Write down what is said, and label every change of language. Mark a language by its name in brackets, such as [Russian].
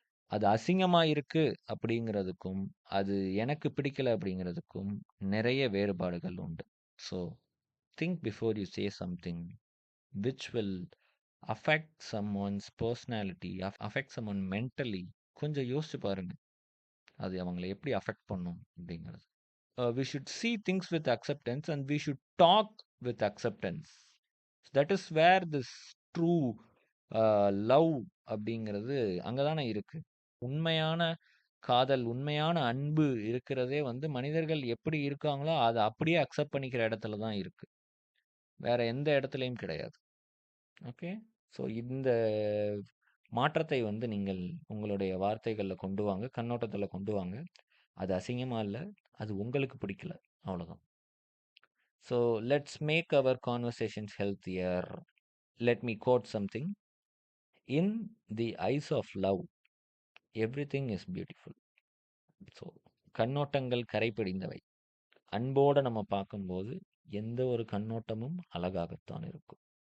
[Tamil] அது அசிங்கமா இருக்கு அப்படிங்கிறதுக்கும், அது எனக்கு பிடிக்கல அப்படிங்கிறதுக்கும் நெறைய வேறுபாடுகள் உண்டு. [English] So think before you say something which will affect someone's personality, affect someone mentally. [Tamil] கொஞ்சம் யோசிச்சு பாருங்க. அது அவங்கள எப்படி அஃபெக்ட் பண்ணும் அப்படிங்கிறது. [English] We should see things with acceptance and we should talk with acceptance. That is where this true love [Tamil] அப்படிங்கிறது அங்கே தானே இருக்கு. உண்மையான காதல், உண்மையான அன்பு இருக்கிறதே வந்து மனிதர்கள் எப்படி இருக்காங்களோ அதை அப்படியே அக்செப்ட் பண்ணிக்கிற இடத்துல தான் இருக்கு. வேற எந்த இடத்துலையும் கிடையாது. ஓகே, ஸோ இந்த மாற்றத்தை வந்து நீங்கள் உங்களுடைய வார்த்தைகளில் கொண்டு வாங்க, கண்ணோட்டத்தில் கொண்டு வாங்க. அது அசிங்கமா இல்லை, அது உங்களுக்கு பிடிக்கல, அவ்வளோதான். [English] So let's make our conversations healthier. Let me quote something. In the eyes of love, everything is beautiful. [Tamil] So கண்ணோட்டங்கள் கரைபிடிந்தவை. அன்போடு நம்ம பார்க்கும்போது எந்த ஒரு கண்ணோட்டமும் அழகாகத்தான் இருக்கும்.